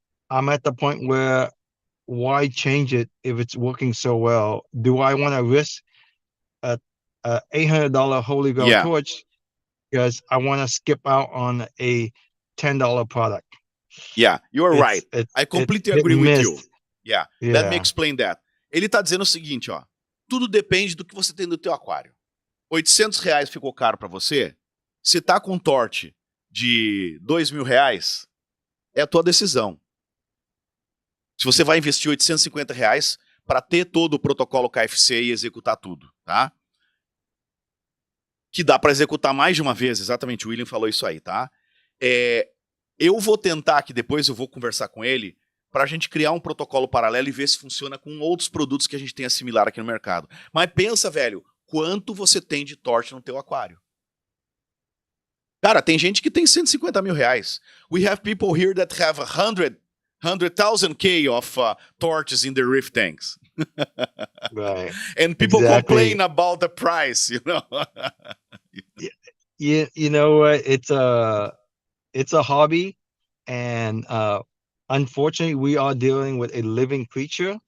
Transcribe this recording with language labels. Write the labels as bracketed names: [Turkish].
[English] I'm at the point where why change it if it's working so well? Do I want to risk a $800 Holy Grail torch because I want to skip out on a $10 product? Yeah, you're right. I completely agree with you. Yeah. Let me explain that. [Portuguese] Ele tá dizendo o seguinte, ó. Tudo depende do que você tem no teu aquário. R$800 ficou caro para você? Você tá com um torte de R$2.000? É a tua decisão. Se você vai investir R$850 para ter todo o protocolo KFC e executar tudo, tá? Que dá para executar mais de uma vez, exatamente, o Huynh falou isso aí, tá? Eu vou tentar que depois eu vou conversar com ele para a gente criar um protocolo paralelo e ver se funciona com outros produtos que a gente tenha similar aqui no mercado. Mas pensa, velho, quanto você tem de torte no teu aquário? Cara, tem gente que tem R$150 mil. [English] We have people here that have 100,000 K of torches in their reef tanks. Right. And people complain about the price, you know. You know what? It's a hobby, and unfortunately, we are dealing with a living creature.